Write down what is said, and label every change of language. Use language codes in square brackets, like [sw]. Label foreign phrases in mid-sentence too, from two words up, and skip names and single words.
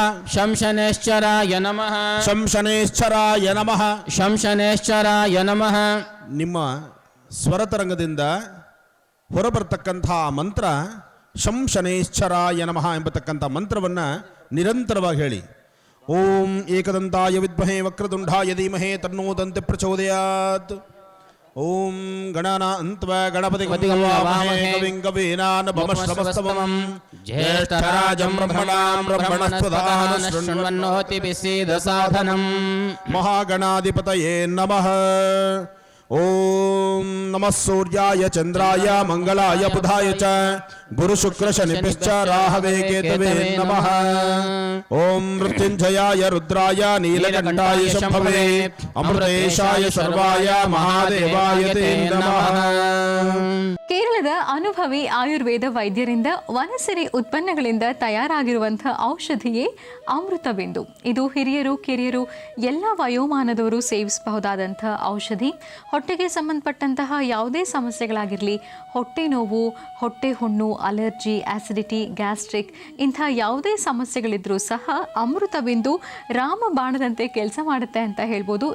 [sa] ಶಂ ಶನೇಶ್ಚರಾಯ ನಮಃ. ಶಂ ಶನೇಶ್ಚರಾಯ ನಮಃ. ಶಂ ಶನೇಶ್ಚರಾಯ ನಮಃ. [kn] ನಿಮ್ಮ ಸ್ವರತರಂಗದಿಂದ ಹೊರಬರ್ತಕ್ಕಂಥ ಮಂತ್ರ [sa] ಶಂ ಶನೇಶ್ಚರಾಯ ನಮಃ [kn] ಎಂಬತಕ್ಕಂಥ ಮಂತ್ರವನ್ನು ನಿರಂತರವಾಗಿ ಹೇಳಿ. [sa] ಓಂ ಏಕದಂತಾಯ ವಿದ್ಮಹೇ ವಕ್ರತುಂಡಾಯ ಧೀಮಹಿ ತನ್ನೋ ದಂತೆ ಪ್ರಚೋದಯಾತ್. ಓಂ ಗಣಾನಾನ್ತ್ವಾ ಗಣಪತಿಂ ವಾಮಹೇ ಕವಿಂ ಕವೀನಾನುಪಮಶ್ರವಸ್ತಮಂ ಜ್ಯೇಷ್ಠರಾಜಂ ಬ್ರಹ್ಮಣಾಂ ಬ್ರಹ್ಮಣಸ್ಪದಾನ ಶೃಣ್ವನ್ನೋತಿಭಿः ಸಿದ್ಧಸಾಧನಂ. ಮಹಾಗಣಾಧಿಪತಯೇ ನಮಃ. ಓಂ ನಮಃ ಸೂರ್ಯಾಯ ಚಂದ್ರಾಯ ಮಂಗಳಾಯ ಬುಧಾಯ ಚ ಗುರು ಶುಕ್ರ ಶನಿಭ್ಯಶ್ಚ ರಾಹವೇ ಕೇತವೇ ನಮಃ. ಓಂ ಮೃತ್ಯುಂಜಯಾಯ ರುದ್ರಾಯ ನೀಲಕಂಠಾಯ ಶಂಭವೇ ಅಮೃತೇಶಾಯ ಸರ್ವಾಯ ಮಹಾದೇವಾಯ ತೇ ನಮಃ. [kn] ಕೇರಳದ ಅನುಭವಿ ಆಯುರ್ವೇದ ವೈದ್ಯರಿಂದ ವನಸಿರಿ ಉತ್ಪನ್ನಗಳಿಂದ ತಯಾರಾಗಿರುವಂತಹ ಔಷಧಿಯೇ ಅಮೃತಬಿಂದು. ಇದು ಹಿರಿಯರು ಕಿರಿಯರು ಎಲ್ಲ ವಯೋಮಾನದವರು ಸೇವಿಸಬಹುದಾದಂತಹ ಔಷಧಿ. ಹೊಟ್ಟೆಗೆ ಸಂಬಂಧಪಟ್ಟಂತಹ ಯಾವುದೇ ಸಮಸ್ಯೆಗಳಾಗಿರಲಿ, ಹೊಟ್ಟೆ ನೋವು, ಹೊಟ್ಟೆ ಹುಣ್ಣು, ಅಲರ್ಜಿ, ಆಸಿಡಿಟಿ, ಗ್ಯಾಸ್ಟ್ರಿಕ್ ಇಂಥ ಯಾವುದೇ ಸಮಸ್ಯೆಗಳಿದ್ರೂ ಸಹ ಅಮೃತಬಿಂದು ರಾಮಬಾಣದಂತೆ ಕೆಲಸ ಮಾಡುತ್ತೆ ಅಂತ ಹೇಳ್ಬೋದು.